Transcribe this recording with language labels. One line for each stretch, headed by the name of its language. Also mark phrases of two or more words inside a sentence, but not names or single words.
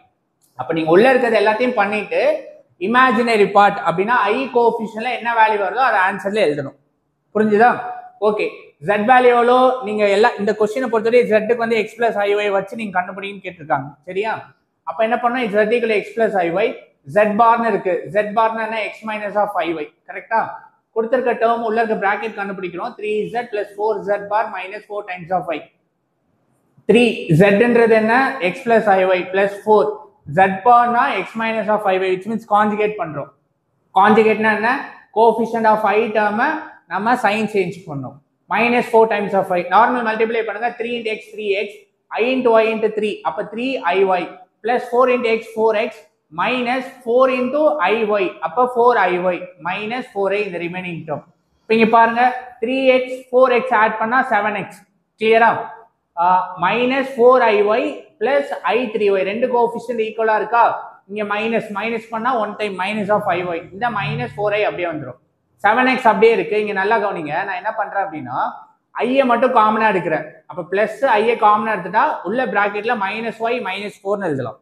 Tamil: அப்ப நீங்க உள்ள இருக்கிறது எல்லாத்தையும் பண்ணிட்டு
English: imaginary part
Tamil: அப்படின்னா i கோஎஃபிஷியன்ட்ல என்ன வேல்யூ வருதோ அதை ஆன்சர்ல எழுதணும். புரிஞ்சுதா? ஓகே, z வேல்யூ எவ்வளோ, நீங்க எல்லாம் இந்த கொஸ்டினை பொறுத்தவரை z க்கு வந்து
English: x plus iy
Tamil: வச்சு நீங்க கண்டுபிடிங்கன்னு கேட்டிருக்காங்க. சரியா? அப்ப என்ன பண்ணணும்,
English: z equal to x plus iy,
Tamil: z பார்னு இருக்கு, z பார்னா என்ன,
English: x minus of iy.
Tamil: கரெக்டா? கொடுத்திருக்க டேர்ம் உள்ள இருக்க பிராக்கெட் கண்டுபிடிக்கிறோம்,
English: 3z plus 4z bar minus 4 times of i.
Tamil: 3z ன்றது என்ன,
English: x plus iy plus 4 z
Tamil: பார்னா
English: x minus of iy, which means conjugate
Tamil: பண்றோம். கான்ஜுகேட்னா என்ன,
English: coefficient of i term
Tamil: நம்ம
English: sign change
Tamil: பண்ணோம்,
English: minus 4 times of i. normal multiply
Tamil: பண்ணுங்க,
English: 3 into x 3x, i into y into 3,
Tamil: அப்ப
English: 3iy plus 4 into x 4x minus 4 into iy,
Tamil: அப்ப
English: 4iy minus 4i
Tamil: இந்த
English: remaining term.
Tamil: இப்போ இங்க பாருங்க, 3x 4x ஆட் பண்ணா 7x. கிளியரா?
English: minus 4iy plus i3y,
Tamil: ரெண்டு
English: coefficient equal
Tamil: இருக்கா, இங்க மைனஸ் பண்ணா 1
English: time minus of iy,
Tamil: இந்த
English: minus 4i
Tamil: அப்படியே வந்துரும். 7x அப்படியே இருக்கு. இங்க நல்லா கவனிங்க, நான் என்ன பண்றேன் அப்படின்னா ஐய மட்டும் காமனா எடுக்கிறேன். அப்ப பிளஸ் ஐய காமனா எடுத்துட்டா உள்ள பிராக்கெட்ல -y -4 எழுதலாம்.